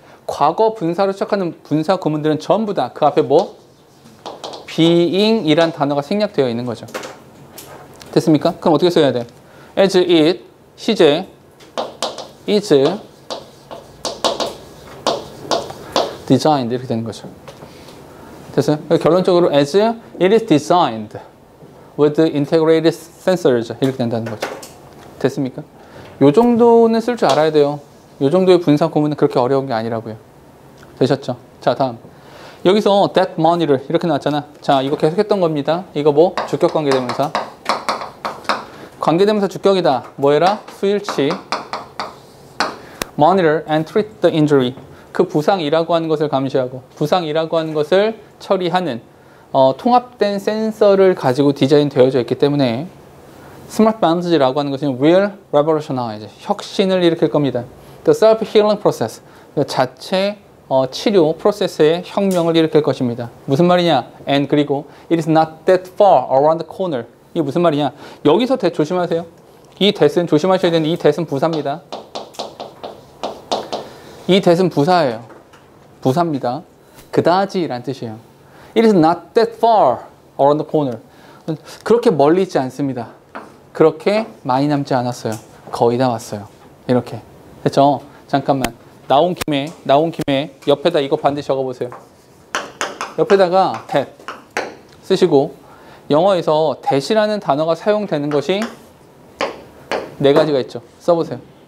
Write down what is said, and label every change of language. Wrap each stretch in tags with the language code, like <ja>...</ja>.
<ko>과거 분사로 시작하는 분사 구문들은 전부 다 그 앞에 뭐? being이란 단어가 생략되어 있는 거죠. 됐습니까? 그럼 어떻게 써야 돼?</ko> <en>as it,</en> <ko>시제,</ko> <en>is designed</en> <ko>이렇게 되는 거죠. 됐어요? 결론적으로</ko> <en>as it is designed with integrated sensors</en> <ko>이렇게 된다는 거죠. 됐습니까? 요 정도는 쓸 줄 알아야 돼요. 요 정도의 분사 구문은 그렇게 어려운 게 아니라고요. 되셨죠? 자, 다음. 여기서 that money를 이렇게 나왔잖아. 자, 이거 계속 했던 겁니다. 이거 뭐? 주격 관계대명사. 관계대명사 주격이다. 뭐 해라? 수일치.</ko> <en>monitor and treat the injury.</en> <ko>그 부상이라고 하는 것을 감시하고 부상이라고 하는 것을 처리하는 통합된 센서를 가지고 디자인되어져 있기 때문에 스마트 바운드라고 하는 것은</ko> <en>will revolutionize,</en> <ko>혁신을 일으킬 겁니다.</ko> <en>The self-healing process,</en> <ko>자체 치료 프로세스의 혁명을 일으킬 것입니다. 무슨 말이냐?</ko> <en>And</en> <ko>그리고</ko> <en>it is not that far around the corner.</en> <ko>이게 무슨 말이냐? 여기서 조심하세요. 이 that은 조심하셔야 되는데 이 that은 부사입니다. 이 that은 부사예요. 부사입니다. 그다지란 뜻이에요.</ko> <en>It is not that far around the corner.</en> <ko>그렇게 멀리 있지 않습니다. 그렇게 많이 남지 않았어요. 거의 다 왔어요. 이렇게. 됐죠? 잠깐만. 나온 김에 옆에다 이거 반드시 적어보세요. 옆에다가 that 쓰시고 영어에서 that이라는 단어가 사용되는 것이 4가지가 있죠. 써보세요.</ko>